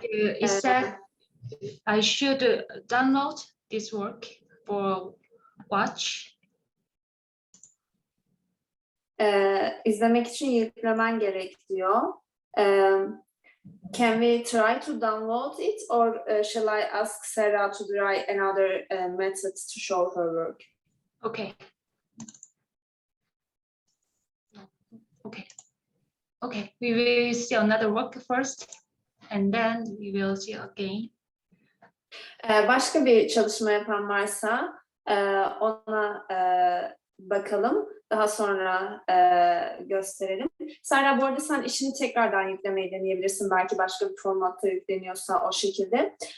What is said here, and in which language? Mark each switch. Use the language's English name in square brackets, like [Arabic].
[English] It said I should download this work for watch. [Turkish] İzlemek için yüklemen gerek diyor. [English] Can we try to download it, or shall I ask Sarah to try another method to show her work? Okay. Okay. We will see another work first, and then we will see again. [Turkish] Başka bir çalışma yapan varsa ona bakalım. Daha sonra gösterelim. Serra, bu arada sen işini tekrardan yüklemeyi deneyebilirsin. Belki başka bir formatta yükleniyorsa o şekilde.